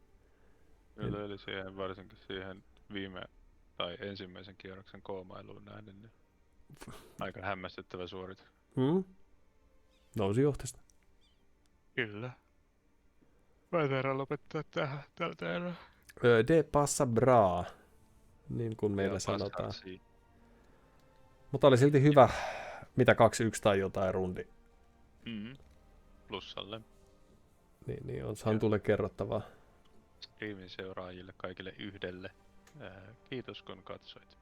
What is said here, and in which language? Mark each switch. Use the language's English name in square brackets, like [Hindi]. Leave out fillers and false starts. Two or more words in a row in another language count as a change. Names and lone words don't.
[Finnish] Eli siihen, varsinkin siihen ensimmäisen kierroksen koomailuun nähden, niin aika hämmästyttävä suoritus. Nousi johtesta. Kyllä. Mä taidaan lopettaa tähän tältä erää. [Swedish] De passa bra, [Finnish] niin kuin meillä Ja sanotaan. passaasi. Mutta oli silti hyvä, mitä 2-1 tai jotain rundi. Plussalle. Niin on Ja tulee kerrottavaa. Streamin seuraajille kaikille yhdelle. Kiitos kun katsoit.